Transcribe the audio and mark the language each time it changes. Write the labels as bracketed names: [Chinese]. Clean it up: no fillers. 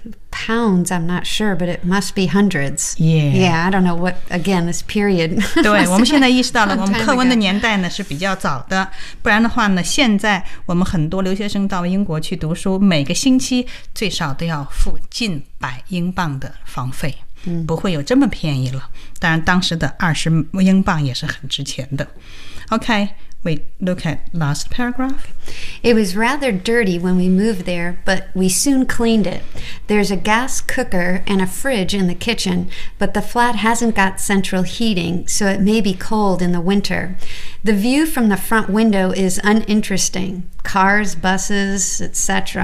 [English] Pounds, I'm not sure, but it must be hundreds. Yeah. Yeah, I don't know what, again, this period. [Chinese] 对，我们现在意识到了我们课文的年代呢是比较早的，不然的话呢，现在我们很多留学生到英国去读书，每个星期最少都要付近百英镑的房费。不会有这么便宜了，当然当时的20英镑也是很值钱的。 [English] Okay, we look at last paragraph. It was rather dirty when we moved there, but we soon cleaned it. There's a gas cooker and a fridge in the kitchen, but the flat hasn't got central heating, so it may be cold in the winter. The view from the front window is uninteresting. Cars, buses, etc.